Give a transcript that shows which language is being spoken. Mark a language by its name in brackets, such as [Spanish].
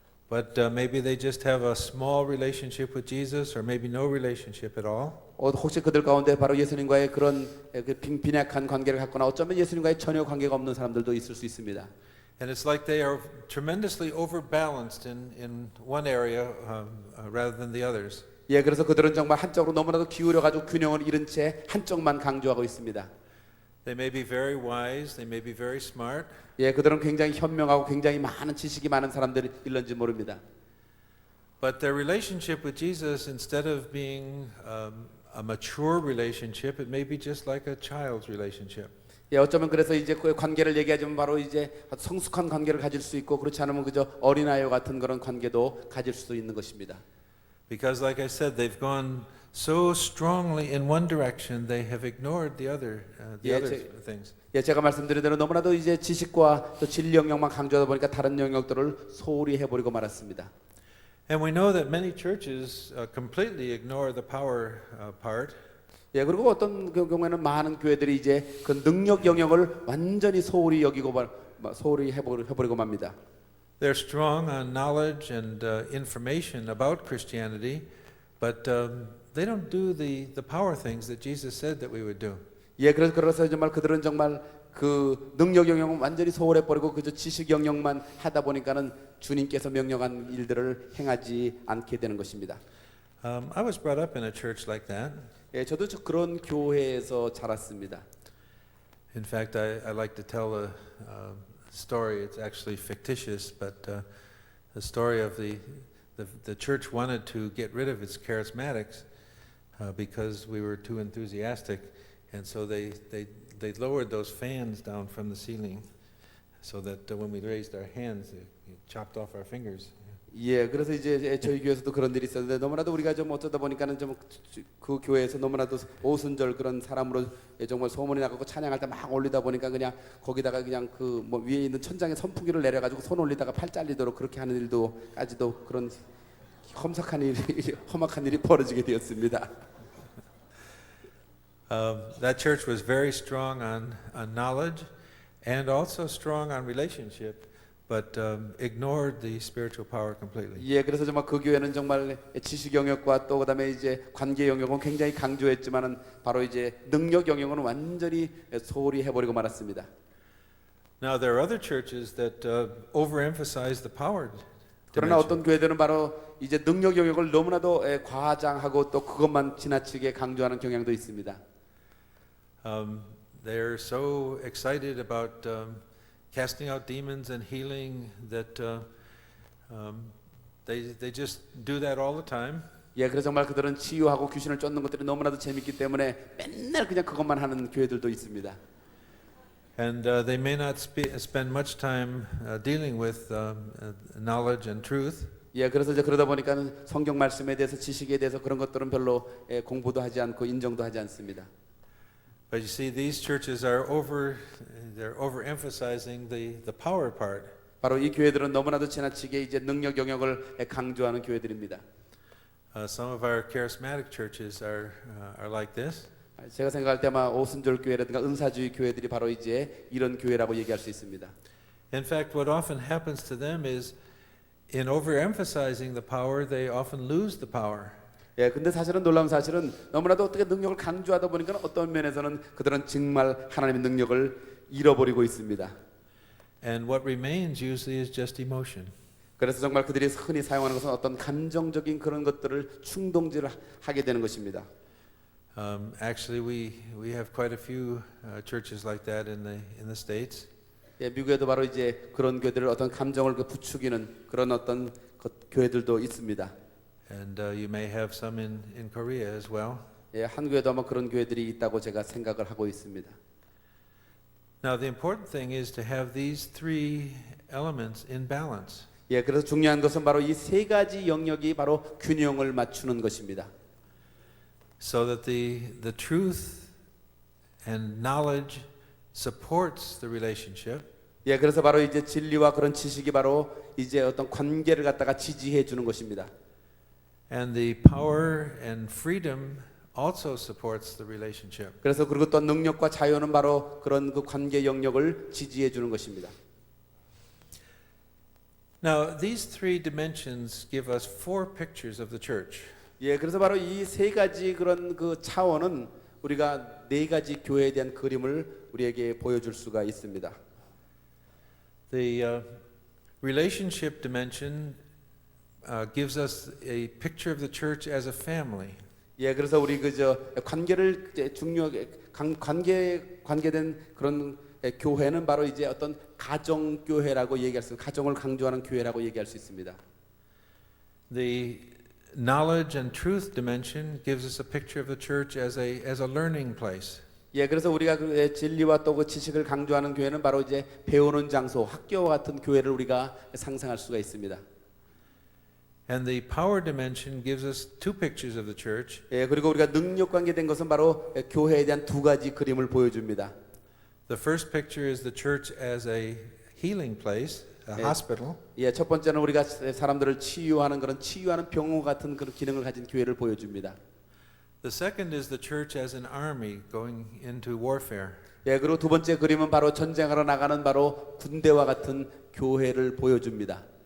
[English] But maybe they just have a small relationship with Jesus or maybe no relationship at all. [Korean] 혹시 그들 가운데 바로 예수님과의 그런 빈약한 관계를 갖거나 어쩌면 예수님과의 전혀 관계가 없는 사람들도 있을 수 있습니다. [English] And it's like they are tremendously overbalanced in one area rather than the others. [Korean] 예, 그래서 그들은 정말 한쪽으로 너무나도 기울여 가지고 균형을 잃은 채 한쪽만 강조하고 있습니다. [English] They may be very wise, they may be very smart. [Korean] 예, 그들은 굉장히 현명하고 굉장히 많은 지식이 많은 사람들일런지 모릅니다. [English] But their relationship with Jesus, instead of being a mature relationship, it may be just like a child's relationship. [Korean] 예, 어쩌면 그래서 이제 그 관계를 얘기하자면 바로 이제 성숙한 관계를 가질 수 있고 그렇지 않으면 그저 어린아이와 같은 그런 관계도 가질 수 있는 것입니다. [English] Because, like I said, they've gone so strongly in one direction, they have ignored the other things. [Korean] 예, 제가 말씀드린 대로 너무나도 이제 지식과 또 진리 영역만 강조하다 보니까 다른 영역들을 소홀히 해버리고 말았습니다. [English] And we know that many churches completely ignore the power part. [Korean] 예, 그리고 어떤 경우에는 많은 교회들이 이제 그 능력 영역을 완전히 소홀히 여기고 소홀히 해버리고 맙니다. [English] They're strong on knowledge and information about Christianity, but they don't do the power things that Jesus said that we would do. [Korean] 예, 그래서 정말 그들은 정말 그 능력 영역은 완전히 소홀해 버리고 그저 지식 영역만 하다 보니까는 주님께서 명령한 일들을 행하지 않게 되는 것입니다. [English] I was brought up in a church like that. [Korean] 예, 저도 그런 교회에서 자랐습니다. [English] In fact, I like to tell a story. It's actually fictitious, but the story of the church wanted to get rid of its charismatics because we were too enthusiastic, and so they lowered those fans down from the ceiling, so that when we raised our hands, it chopped off our fingers. [Korean] 예, 그래서 이제 저희 교회에서도 그런 일이 있었는데 너무나도 우리가 좀 어쩌다 보니까는 좀 그 교회에서 너무나도 오순절 그런 사람으로 정말 소문이 나고 찬양할 때 막 올리다 보니까 그냥 거기다가 그냥 그 뭐 위에 있는 천장에 선풍기를 내려가지고 손 올리다가 팔 잘리도록 그렇게 하는 일도까지도 그런 험악한 일이 벌어지게 되었습니다. [English] That church was very strong on knowledge and also strong on relationship, but ignored the spiritual power completely. [Korean] 예, 그래서 정말 그 교회는 정말 지식 영역과 또 그다음에 이제 관계 영역은 굉장히 강조했지만은 바로 이제 능력 영역은 완전히 소홀히 해버리고 말았습니다. [English] Now there are other churches that overemphasize the power [Korean] 그러나 [English] dimension. [Korean] 어떤 교회들은 바로 이제 능력 영역을 너무나도 과장하고 또 그것만 지나치게 강조하는 경향도 있습니다. [English] They're so excited about casting out demons and healing that they just do that all the time. [Korean] 예, 그래서 정말 그들은 치유하고 귀신을 쫓는 것들이 너무나도 재밌기 때문에 맨날 그냥 그것만 하는 교회들도 있습니다. [English] And they may not spend much time dealing with knowledge and truth. [Korean] 예, 그래서 이제 그러다 보니까는 성경 말씀에 대해서 지식에 대해서 그런 것들은 별로 공부도 하지 않고 인정도 하지 않습니다. [English] But you see, these churches are they're overemphasizing the power part. [Korean] 바로 이 교회들은 너무나도 지나치게 이제 능력 영역을 강조하는 교회들입니다. [English] Some of our charismatic churches are like this. [Korean] 제가 생각할 때 아마 오순절 교회라든가 은사주의 교회들이 바로 이제 이런 교회라고 얘기할 수 있습니다. [English] In fact, what often happens to them is in overemphasizing the power, they often lose the power. [Korean] 예, 근데 사실은 놀라운 사실은 너무나도 어떻게 능력을 강조하다 보니까 어떤 면에서는 그들은 정말 하나님의 능력을 잃어버리고 있습니다. [English] And what remains usually is just emotion. [Korean] 그래서 정말 그들이 흔히 사용하는 것은 어떤 감정적인 그런 것들을 충동질을 하게 되는 것입니다. [English] Actually, we have quite a few churches like that in the States. [Korean] 예, 미국에도 바로 이제 그런 교회들을 어떤 감정을 부추기는 그런 어떤 교회들도 있습니다. [English] And you may have some in Korea as well. [Korean] 예, 한국에도 아마 그런 교회들이 있다고 제가 생각을 하고 있습니다. [English] Now, the important thing is to have these three elements in balance. [Korean] 예, 그래서 중요한 것은 바로 이 세 가지 영역이 바로 균형을 맞추는 것입니다. [English] So that the truth and knowledge supports the relationship. [Korean] 예, 그래서 바로 이제 진리와 그런 지식이 바로 이제 어떤 관계를 갖다가 지지해 주는 것입니다. [English] And the power and freedom also supports the relationship. [Korean] 그래서 그리고 또 능력과 자유는 바로 그런 그 관계 영역을 지지해 주는 것입니다. [English] Now, these three dimensions give us four pictures of the church. [Korean] 예, 그래서 바로 이 세 가지 그런 그 차원은 우리가 네 가지 교회에 대한 그림을 우리에게 보여줄 수가 있습니다. [English] The relationship dimension gives us a picture of the church as a family. [Korean] 예, 그래서 우리 그저 관계를 중요하게 관계된 그런 교회는 바로 이제 어떤 가정 교회라고 얘기할 수, 가정을 강조하는 교회라고 얘기할 수 있습니다. [English] The knowledge and truth dimension gives us a picture of the church as a learning place. [Korean] 예, 그래서 우리가 그 진리와 또 그 지식을 강조하는 교회는 바로 이제 배우는 장소, 학교와 같은 교회를 우리가 상상할 수가 있습니다. [English] And the power dimension gives us two pictures of the church. [Korean] 예, 그리고 우리가 능력 관계된 것은 바로 교회에 대한 두 가지 그림을 보여줍니다. [English] The first picture is the church as a healing place, a hospital. [Korean] 예, 첫 번째는 우리가 사람들을 치유하는 그런 치유하는 병원 같은 그런 기능을 가진 교회를 보여줍니다. [English] The second is the church as an army going into warfare. [Korean] 예, 그리고 두 번째 그림은 바로 전쟁하러 나가는 바로 군대와 같은 교회를 보여줍니다.